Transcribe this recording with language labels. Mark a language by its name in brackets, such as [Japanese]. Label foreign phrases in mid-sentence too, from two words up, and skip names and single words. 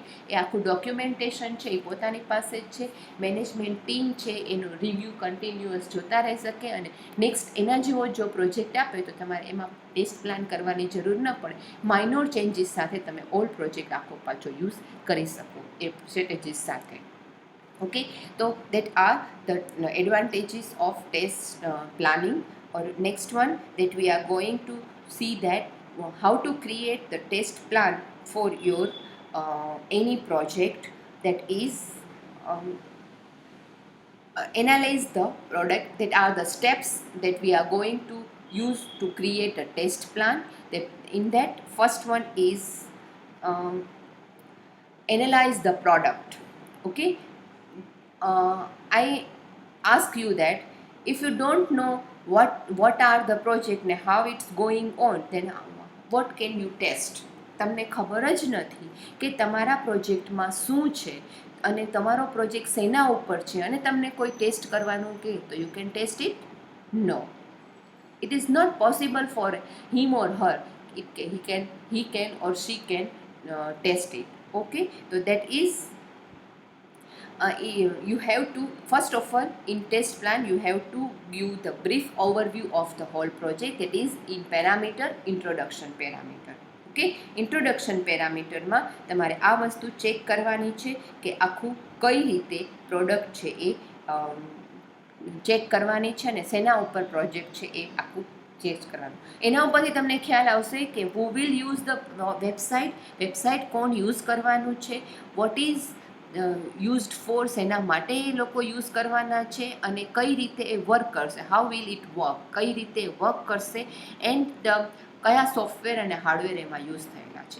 [Gujarati] એ આખું ડોક્યુમેન્ટેશન છે એ પોતાની પાસે જ છે. [English] management team [Gujarati] છે એનું [English] review continuous [Gujarati] જોતા રહી શકે અને નેક્સ્ટ એના જેવો જો પ્રોજેક્ટ આપે તો તમારે એમાં [English] test plan [Gujarati] કરવાની જરૂર ન પડે. [English] minor changes [Gujarati] સાથે તમે [English] all project [Gujarati] આખો પાછો યુઝ કરી શકો એ સ્ટ્રેટેજીસ સાથે. [English] Okay, so that are the advantages of test planning. Or next one that we are going to see that how to create the test plan for your any project, that is um, analyze the product, that are the steps that we are going to use to create a test plan. That in that first one is um, analyze the product. Okay, I ask you that if you don't know what are the project and how it's going on, then what can you test? [Gujarati] તમને ખબર જ નથી કે તમારા પ્રોજેક્ટમાં શું છે અને તમારો પ્રોજેક્ટ શેના ઉપર છે, અને તમને કોઈ ટેસ્ટ કરવાનું કહે તો [English] you can test it? નો, it is not possible for him or her. He can or she can test it. Okay, so that is you have to, first of all, in test plan you have to give the brief overview of the whole project, that is in parameter, introduction parameter. [Gujarati] ઓકે, ઇન્ટ્રોડક્શન પેરામીટરમાં તમારે આ વસ્તુ ચેક કરવાની છે કે આખું કઈ રીતે પ્રોડક્ટ છે એ ચેક કરવાની છે, અને શેના ઉપર પ્રોજેક્ટ છે એ આખું ચેક કરવાનું. એના ઉપરથી તમને ખ્યાલ આવશે કે [English] who will use the website [Gujarati] કોણ યુઝ કરવાનું છે, [English] what is used for, [Gujarati] એના માટે એ લોકો યુઝ કરવાના છે, અને કઈ રીતે એ વર્ક કરશે, [English] how will it work, [Gujarati] કઈ રીતે વર્ક કરશે, એન્ડ કયા સોફ્ટવેર અને હાર્ડવેર એમાં યુઝ થયેલા છે.